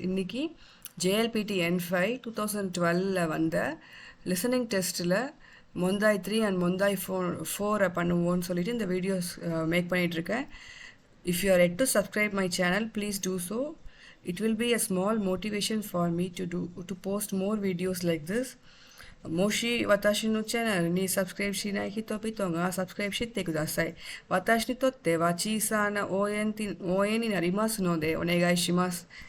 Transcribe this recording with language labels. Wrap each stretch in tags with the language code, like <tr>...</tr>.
<ta>இன்னைக்கு JLPTN5 2012ல வந்த listening டெஸ்ட்டில் மொந்தாய் 3 அண்ட் மொந்தாய் 4 பண்ணுவோன்னு சொல்லிட்டு இந்த வீடியோஸ் மேக் பண்ணிகிட்ருக்கேன்.</ta> <en>If you are yet to subscribe my channel, please do so. It will be a small motivation for me to post more videos like this.</en> <ja>もし私のチャンネルにサブスクライブしない人々がサブスクライブしてください。私にとっては小さな応援になりますのでお願いします。</ja>